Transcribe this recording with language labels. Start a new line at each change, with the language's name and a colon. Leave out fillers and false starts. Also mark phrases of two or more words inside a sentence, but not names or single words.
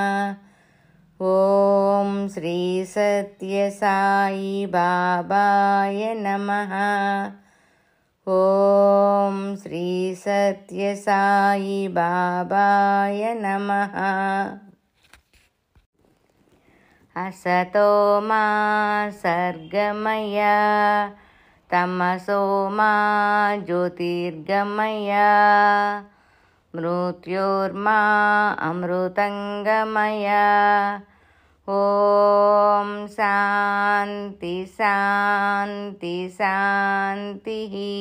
Sanskrit: ఓం శ్రీ సత్య సాయి బాబాయ నమః. ఓం శ్రీ సత్య సాయి బాబాయ నమః. అసతో మా సర్గమయ तमसो मा ज्योतिर्गमय मृत्योर्मा अमृतंगमय। ओम शांति शांति शांतिः।